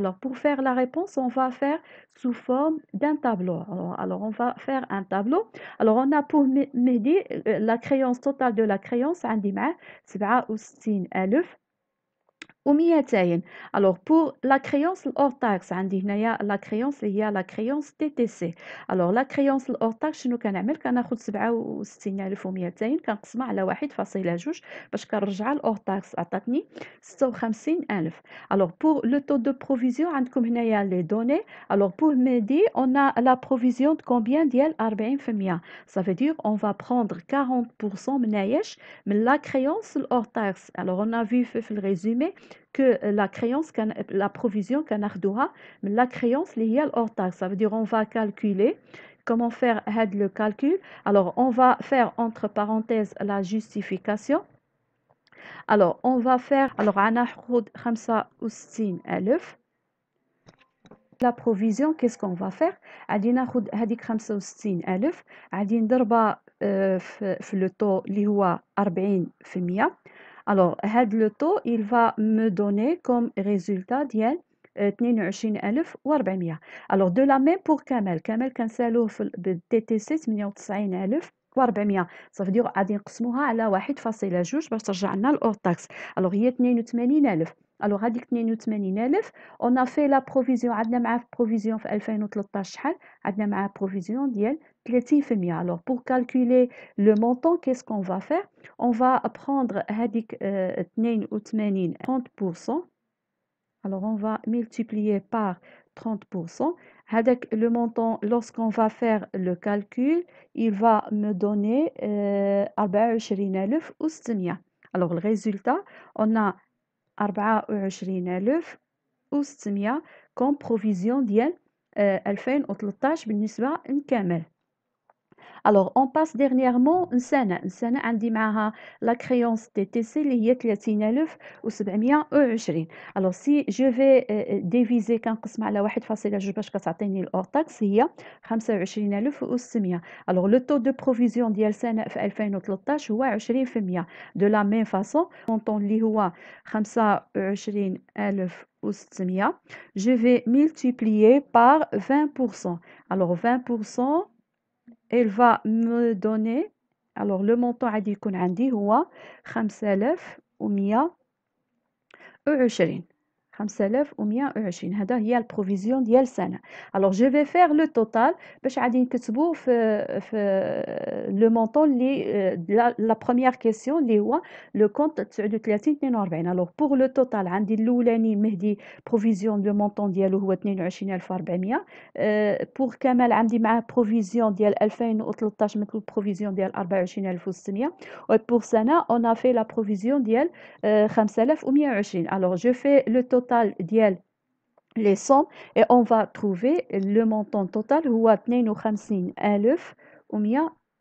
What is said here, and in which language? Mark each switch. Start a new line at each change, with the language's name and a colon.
French: Alors, pour faire la réponse, on va faire sous forme d'un tableau. Alors, on va faire un tableau. Alors, on a pour Mehdi la créance totale de la créance,
Arabic: عندي معاه 67,000 و200.
French: Alors pour la créance hors taxe
Arabic: عندي هنايا
French: la créance
Arabic: اللي هي
French: la créance TTC. Alors la créance hors taxe
Arabic: شنو كنعمل؟ كناخذ 67200 كنقسمها على 1.2 باش كنرجعها لhors taxe عطاتني 56000.
French: Alors pour le taux de provision
Arabic: عندكم هنايا
French: les données. Alors pour Mehdi on a la provision de combien
Arabic: ديال 40%.
French: Ça veut dire on va prendre 40%
Arabic: منايش من
French: la créance hors taxe. Alors on a vu في le résumé que la créance, la provision
Arabic: كناخدوها من
French: la créance
Arabic: اللي هي
French: hors taxe. Ça veut dire on va calculer. Comment faire le calcul? Alors on va faire entre parenthèses la justification. Alors on va faire
Arabic: غناخد 65,000.
French: La provision, qu'est-ce qu'on va faire?
Arabic: غادي ناخد هذيك 65,000 غادي نضربها في
French: le taux
Arabic: اللي هو 40%.
French: Alors, le taux, il va me donner comme résultat
Arabic: ديال 22,400.
French: Alors, de la même pour Kamel. Kamel
Arabic: كنسالوه بالTTC 98,400.
French: Ça veut dire
Arabic: غادي نقسموها على 1.2 باش ترجع لنا الأور تاكس.
French: Alors, هي 82,000. Alors,
Arabic: هذيك 82,000
French: on a fait la provision.
Arabic: عندنا معاه provision في 2013 شحال؟ عندنا معاه provision ديال 30%.
French: Alors, pour calculer le montant, qu'est-ce qu'on va faire? On va prendre
Arabic: هذيك 82 30%.
French: Alors, on va multiplier par 30%. Avec le montant, lorsqu'on va faire le calcul, il va me donner 24,600. Alors, le résultat, on a 24,600 comme provision
Arabic: ديال 2013 بالنسبة لكامل.
French: Alors, on passe dernièrement
Arabic: سنة عندي معها
French: la créance TTC
Arabic: اللي هي 30,720.
French: Alors, si je vais diviser
Arabic: كنقسم على 1.2 باش كتعطيني الأور تاكس هي 25,600.
French: Alors, le taux de provision
Arabic: ديال سنة في 2013 هو 20%.
French: De la même façon, montant
Arabic: اللي هو
French: 25,600, je vais multiplier par 20%. Alors, 20%, elle va me donner, alors le montant
Arabic: غادي يكون عندي هو 5,120. 5,120 هذا هي البروفيزيون ديال سنة.
French: Alors je vais faire le total
Arabic: باش غادي نكتبو في
French: le montant اللي la première question اللي هو le compte 39,42. Alors pour le total
Arabic: عندي الأولاني مهدي
French: provision le montant
Arabic: ديالو هو
French: 22,400.
Arabic: pour كمال عندي معاه provision ديال 2013 مثل provision ديال 24,600.
French: pour سنة on a fait la provision
Arabic: ديال 5,120.
French: Alors je fais le total ديال les sommes et on va trouver le montant total هو 52,120.